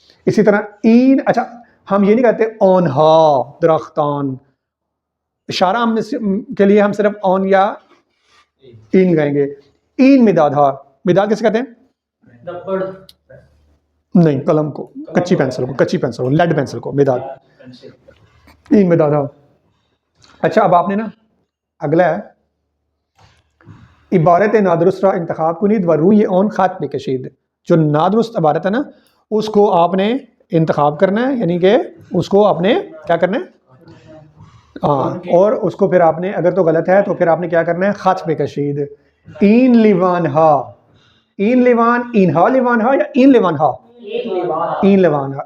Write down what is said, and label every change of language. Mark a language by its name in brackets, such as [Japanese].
[Urdu] اسی طرح این، اچھا ہم یہ نہیں کہتے [Persian] آن ہا درختان. [Urdu] اشارہ ہم کے لیے ہم صرف آن یا این کہیں گے. [Persian] این مداد ہا، [Urdu] مداد کیسے کہتے ہیں؟ نہیں، قلم کو، کچی پینسل کو، کچی پینسل کو، لیڈ پینسل کو مداد. [Persian] این مداد ہا. [Urdu] اچھا اب آپ نے نا اگلا ہے عبارت نادرست را انتخاب کنید و روی آن خط بکشید. جو نادرست عبارت ہے نا اس کو آپ نے انتخاب کرنا ہے، یعنی کہ اس کو آپ نے کیا کرنا ہے؟ ہاں، اور اس کو پھر آپ نے اگر تو غلط ہے تو پھر آپ نے کیا کرنا ہے؟ خط پہ کشید. [Persian] این لیوان ہا، این لیوان، این ہا لیوان ہا یا این لیوان ہا؟ این لیوان ہا.